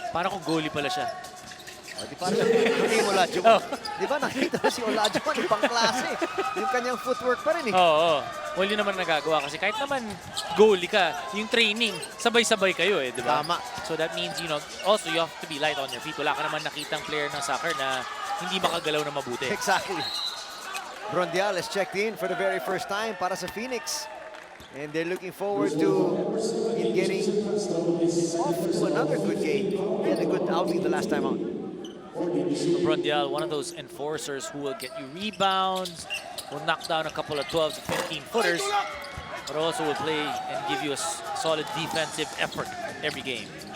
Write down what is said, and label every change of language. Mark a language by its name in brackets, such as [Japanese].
[Filipino] Parang kung goalie pala siya. O, di parang yung Olajuwon. Di ba nakita na si Olajuwon, ibang klase. Yung kanyang footwork pa rin eh. Oo. Well, yun naman nagagawa kasi kahit naman goalie ka, yung training, sabay-sabay kayo eh, di ba? Tama. [English] So that means, also you have to be light on your feet. [Filipino] Wala ka naman nakitang player ng soccer na hindi makagalaw na mabuti. [English] Exactly. Brondial has checked in for the very first time [Filipino] para sa Phoenix. [English] And they're looking forward to him getting off to another good game. He had a good outing the last time out. Brondial, one of those enforcers who will get you rebounds, will knock down a couple of 12 to 15 footers, but also will play and give you a solid defensive effort every game.